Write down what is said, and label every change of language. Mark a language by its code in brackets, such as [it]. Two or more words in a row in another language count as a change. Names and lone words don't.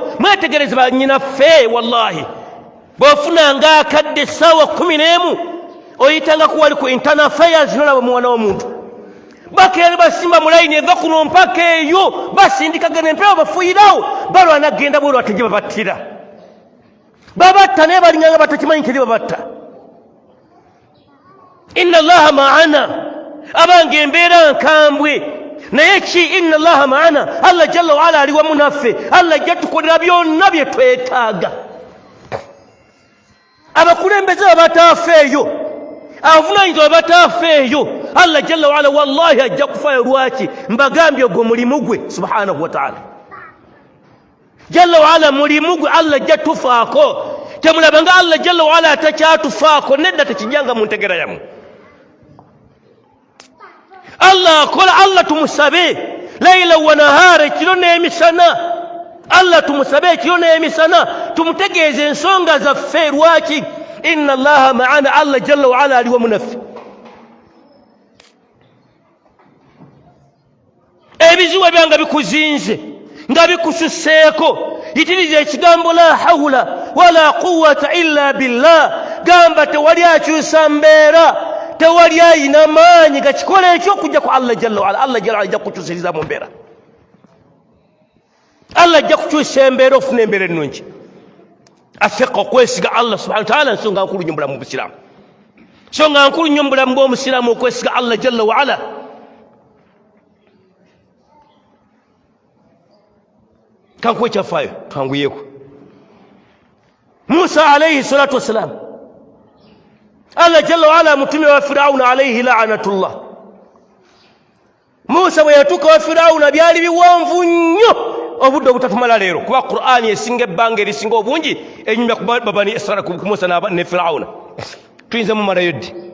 [lg] Mwetegereze bannyinaffe wallahi bw'ofunanga akadde essaawa 11 oyitanga kuwali ku [en] internal affairs [lg] nolaba mwana w'omuntu bakeera basimba mu layini eva kuno mpaka eyo basindikagana empewo bafuuyirawo balwana agenda bwolwo ate gye babattira babatta naye balinganga batakimanyi teri babatta. [ar] إن الله معنا [lg] abange embeera nkambwe naye ki [ar] إن الله معنا الله جل وعلا [lg] ali wamu naffe. Allah ajja tukolera byonna bye twetaaga. Abakulembeze abatafeeyo abavunaanyizibwa abatafeeyo [ar] الله جل وعلا والله [lg] ajja kufaayo. Lwaki? Mbagambye ogwo mulimu gwe [ar] سبحانه وتعالى. جل وعلا [lg] mulimu gwe Allah ajja tufaako. Temulabanga [ar] الله جل وعلا [lg] atakyatufaako nedda tekijjanga mu ntegera yamu. Allah akola, Allah tumusabe [ar] ليلا ونهارا [lg] ekiro n'emisana. Allah tumusabe ekiro n'emisana tumutegeeze ensonga zaffe. Lwaki? [ar] إن الله معنا الله جل وعلا [lg] ali wamu naffe. Ebizibu byanga bikuzinze nga bikususseeko yitiriza ekigambo [ar] لا حول ولا قوة إلا بالله. [lg] Gamba tewali akyusa mbeera, tewali ayina maanyi gakikola ekyo okujja ku [ar] الله جل وعلا. الله جل [lg] ajja kukyusiriza mu mbeera. Allah ajja kukyusa embeera ofuna embeera ennungi. Athiqa okwesiga [ar] الله سبحانه وتعالى [lg] nsonga nkulu nnyo mu Busiraamu. Nsonga nkulu nnyo mu bulamu bw'Omusiraamu okwesiga [ar] الله جل وعلا. [lg] Kankuwe kyafaayo twanguyeeko. Musa [ar] عليه الصلاة والسلام الله جل وعلا [lg] mutume wa Firauna [ar] عليه لعنة الله. [lg] Musa bwe yatuuka wa Firauna byali biwanvu nnyo obudde obutatuma leero kuba Qur'ani esinga ebbanga erisinga obungi enyumya ku Bani Israila ku Musa ne Firauna tuyinza mumalayo ddi.